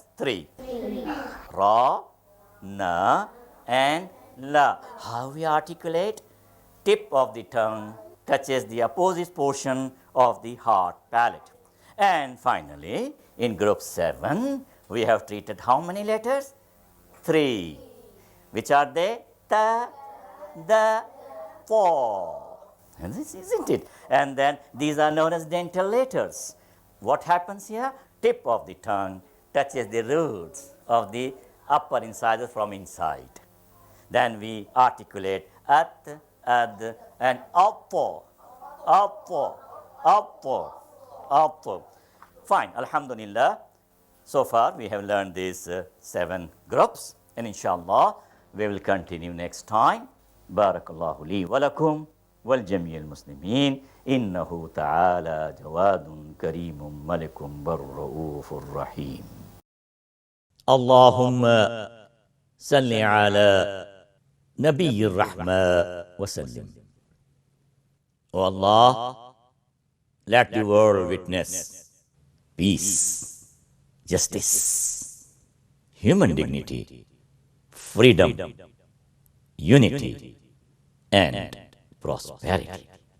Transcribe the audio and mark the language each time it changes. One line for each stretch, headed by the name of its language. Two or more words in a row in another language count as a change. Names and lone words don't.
English: 3. Ra, na, and la. How we articulate? Tip of the tongue touches the opposite portion of the hard palate. And finally, in group 7, we have treated how many letters? 3. Which are they? Ta, da, po. And this isn't it? And then these are known as dental letters. What happens here? Tip of the tongue touches the roots of the upper incisors from inside. Then we articulate at, ad, and uppo. Fine, alhamdulillah. So far we have learned these 7 groups, and inshallah we will continue next time.
Arabic: بارك الله لي ولكم ولجميع المسلمين. إنه تعالى جواد كريم مالكم بر رؤوف رحيم. اللهم صل على نبي الرحمة وسلم.
English: O Allah, let the world witness peace, justice, human dignity, freedom, unity, and prosperity.